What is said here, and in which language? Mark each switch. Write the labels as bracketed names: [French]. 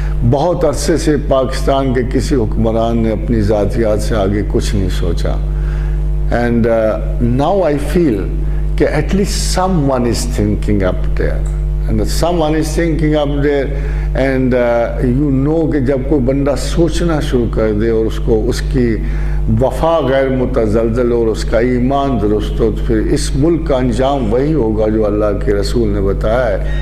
[Urdu] بہت عرصے سے پاکستان کے کسی حکمران نے اپنی ذاتیات سے آگے کچھ نہیں سوچا. [English] And now I feel کہ at least someone is thinking up there. And someone is thinking up there and you know [Urdu] کہ جب کوئی بندہ سوچنا شروع کر دے اور اس کی وفا غیر متزلزل اور اس کا ایمان درست ہو تو پھر اس ملک کا انجام وہی ہوگا جو اللہ کے رسول نے بتایا ہے.